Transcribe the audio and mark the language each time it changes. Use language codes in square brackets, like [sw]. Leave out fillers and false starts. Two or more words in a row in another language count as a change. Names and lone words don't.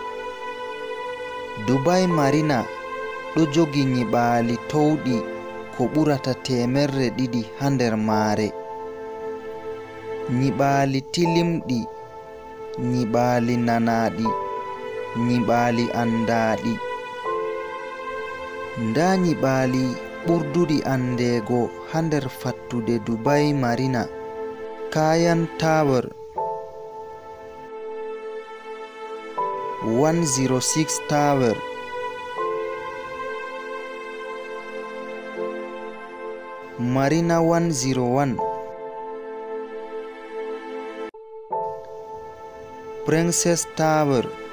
[ff] Dubai Marina ɗo jogi nyiɓaali towɗi ko ɓurata 200 ha nder maare. Nyiɓaali tilimɗi, nyiɓaali nanaaɗi, nyiɓaali andaaɗi. Nda nyiɓaali ɓurduɗi andego ha nder fattude Dubai Marina. Kayan Tower 106 Tower, Marina 101, Princess Tower